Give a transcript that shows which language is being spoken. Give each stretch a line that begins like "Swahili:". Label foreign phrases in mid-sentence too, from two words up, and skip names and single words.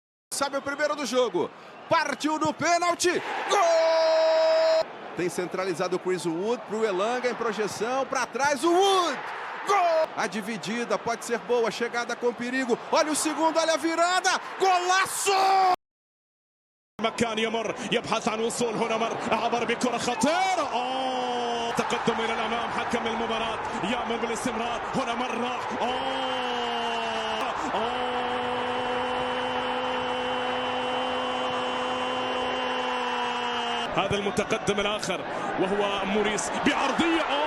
Portuguese: Sabe o primeiro do jogo. Partiu no pênalti. Gol! Tem centralizado o Chris Wood para o Elanga em projeção. Para trás o Wood. Gol! A dividida pode ser boa. Chegada com perigo. Olha o segundo, olha a virada. Golaço!
Arabic: مكان يمر يبحث عن وصول هنا عبر بكرة خطيرة تقدم إلى الأمام حكم المباراة يأمر بالاستمرار هنا مرة هذا المتقدم الآخر وهو موريس بعرضية